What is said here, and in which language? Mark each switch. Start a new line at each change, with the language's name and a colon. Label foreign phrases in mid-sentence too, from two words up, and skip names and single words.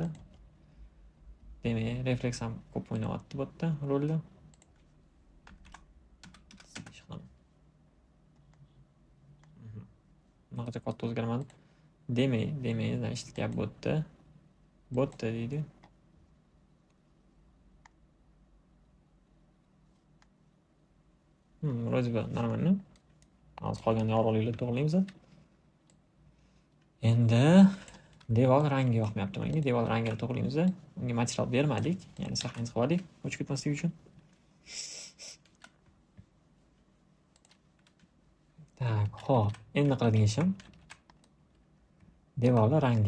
Uzbek: Demak, refleks ham ko'p o'ynayapti bu yerda rolni. Bunaqacha katta o'zgarmadi. Demak, значит, gap bo'tdi. Deydi.
Russian: Вроде бы нормально.
Uzbek: Hozir qolgan yorug'liklarni to'g'rilaymiz. Endi devor rangi yoqmayapti menga. Devor rangini to'g'rilaymiz. Unga material bermadik, ya'ni saqlanib qoldik, o'chib ketmasligi uchun. Так, hop, endi qiladigan ishim devorlar rangi.